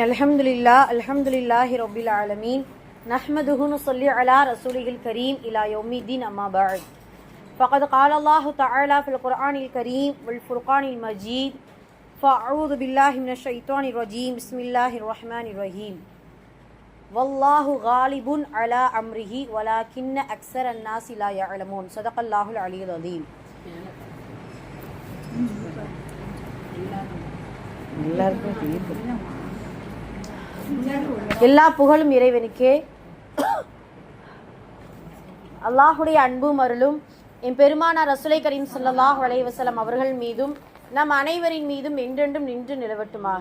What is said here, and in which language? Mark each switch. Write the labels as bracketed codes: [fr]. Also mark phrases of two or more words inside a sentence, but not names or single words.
[ar] الحمد لله رب العالمين نحمده نصلي على رسوله الكريم إلى يوم الدين أما بعد فقد قال الله تعالى في القرآن الكريم والفرقان المجيد فأعوذ بالله من الشيطان الرجيم بسم الله الرحمن الرحيم والله غالب على أمره ولكن أكثر الناس لا يعلمون صدق الله العلي العظيم. [ta] எல்லா புகழும் இறைவனுக்கே. அல்லாஹுடைய அன்பும் அருளும் என் பெருமானார் [ar] رسول كريم صلى الله عليه وسلم [ta] அவர்கள் மீதும் நம் அனைவரின் மீதும் என்றென்றும் நின்று நிலவட்டுமாக.